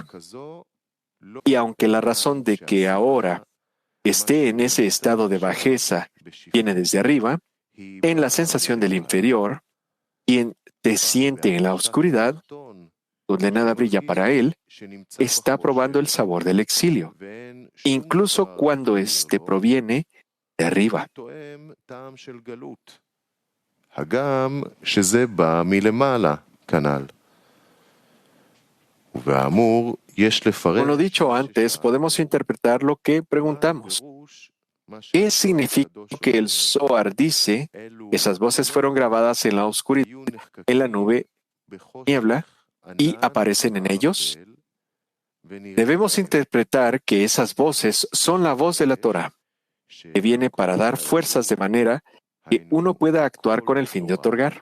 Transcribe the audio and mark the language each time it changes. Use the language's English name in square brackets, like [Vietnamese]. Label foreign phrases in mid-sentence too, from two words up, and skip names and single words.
[Spanish] Y aunque la razón de que ahora esté en ese estado de bajeza viene desde arriba, en la sensación del inferior, quien te siente en la oscuridad, donde nada brilla para él, está probando el sabor del exilio, incluso cuando éste proviene de arriba. [Hebrew] הגם שזה בא מלמעלה, כנ"ל. ובאמור, יש לפרש... [Spanish] Como lo dicho antes, podemos interpretar lo que preguntamos. ¿Qué significa que el Zohar dice que esas voces fueron grabadas en la oscuridad, en la nube, niebla, y aparecen en ellos? Debemos interpretar que esas voces son la voz de la Torah, que viene para dar fuerzas de manera que uno pueda actuar con el fin de otorgar.